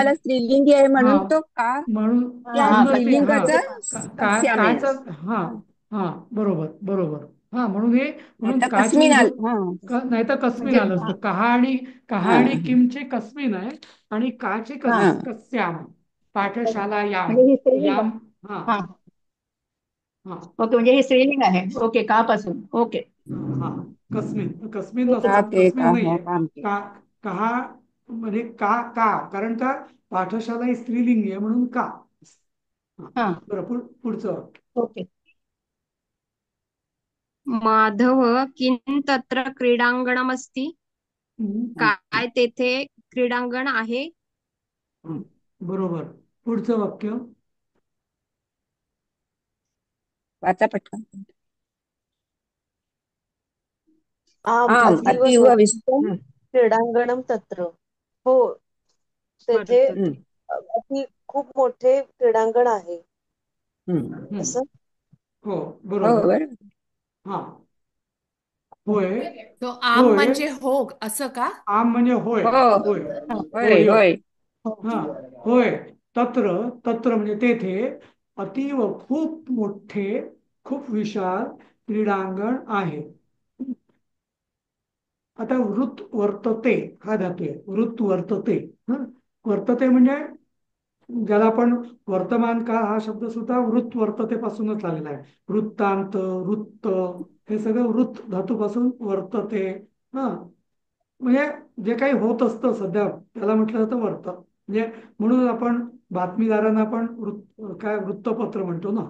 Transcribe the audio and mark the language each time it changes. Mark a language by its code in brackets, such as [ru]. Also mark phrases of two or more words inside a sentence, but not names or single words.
[mr] पाठशाला स्त्रीलिंगी आहे हा, म्हणून तो का म्हणून त्या हा हा, स्त्रीलिंगाचं कस्याम आहे. काच. हा हा, बरोबर बरोबर. हा, म्हणून नाहीतर काची कस्मिन आल. विभक्ती, हा. नाही तर कस्मिन म्हणजे आलं असतं. कहा हा. आणि किमचे कस्मिन आहे, आणि काचे हा हा. कस्याम. पाठशाला याम, म्हणजे हे स्त्रीलिंग याम. आहे. हा हा हा ओके, म्हणजे हे स्त्रीलिंग आहे. ओके, का पासून. ओके. हा, कस्मिन कस्मिन का नसतं, के कस्मिन का हो नाहीये. काम के. का, कहा म्हणजे का कारण का पाठशाला ही स्त्रीलिंगी आहे, म्हणून का. हा, हा बरं. पुढचं वाक्य. ओके. [sa] माधव किं तत्र क्रीडांगणमस्ति. हम्म, [mr] काय तेथे क्रीडांगण आहे? बरोबर. पुढचं वाक्य. वाचा पटकन. [sa] आम आम अतीव अतीव सुंदरं विस्तृत. क्रीडांगणम तत्र. [mr] हो, तेथे हम्म, अति खूप मोठे क्रीडांगण आहे हम्म. असं. हो हो बरोबर. बरोबर. हा होय तो आम होय. म्हणजे हो असं का? आम म्हणजे होय. हो होय होय होय. होय. हा होय. तत्र तत्र म्हणजे तेथे अतीव खूप मोठे खूप विशाल क्रीडांगण आहे. आता वृत्त वर्तते हा धातू आहे. वृत्त वर्तते. हं? वर्तते म्हणजे ज्याला आपण वर्तमान काळ हा शब्द सुद्धा वृत्त वर्ततेपासूनच आलेला आहे. वृत्तांत वृत्त हे सगळं वृत्त धातूपासून वर्तते. हा म्हणजे जे काही होत असतं सध्या त्याला म्हटलं जातं वर्त. म्हणजे म्हणून आपण बातमीदारांना आपण काय वृत्तपत्र म्हणतो ना.